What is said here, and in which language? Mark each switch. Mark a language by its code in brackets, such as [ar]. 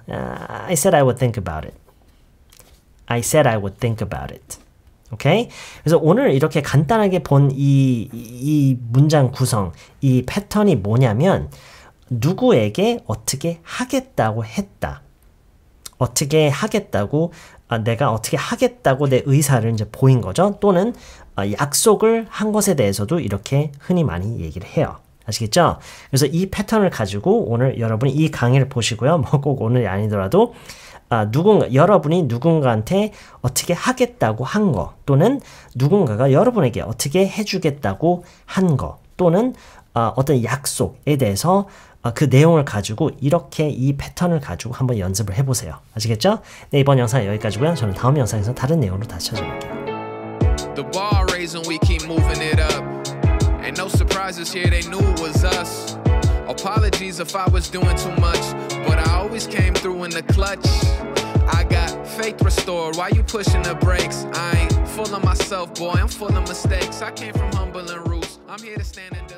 [en] I said I would think about it. I said I would think about it. [ko] 오케이? 그래서 오늘 이렇게 간단하게 본 이 문장 구성, 이 패턴이 뭐냐면 누구에게 어떻게 하겠다고 했다. 어떻게 하겠다고 내가 어떻게 하겠다고 내 의사를 이제 보인 거죠. 또는 약속을 한 것에 대해서도 이렇게 흔히 많이 얘기를 해요. 아시겠죠? 그래서 이 패턴을 가지고 오늘 여러분이 이 강의를 보시고요. 뭐 꼭 오늘이 아니더라도 여러분이 누군가한테 어떻게 하겠다고 한 거, 또는 누군가가 여러분에게 어떻게 해주겠다고 한 거, 또는 어떤 약속에 대해서 그 내용을 가지고 이렇게 이 패턴을 가지고 한번 연습을 해보세요. 아시겠죠? 네, 이번 영상은 여기까지고요. 저는 다음 영상에서 다른 내용으로 다시 찾아올게요. [en] The bar raising, we keep moving it up. Ain't no surprises here, they knew it was us. Apologies if I was doing too much, but I always came through in the clutch. I got faith restored, why you pushing the brakes? I ain't full of myself, boy, I'm full of mistakes. I came from humbling roots, I'm here to stand